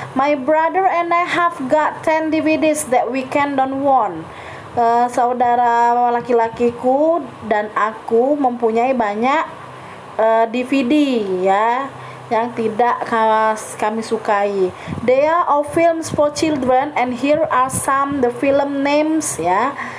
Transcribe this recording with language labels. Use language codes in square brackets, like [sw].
[en] My brother and I have got 10 DVDs that we can don't want. [id] Saudara laki-lakiku dan aku mempunyai banyak DVD ya yang tidak kami sukai. [en] They are all films for children, and here are some the film names ya.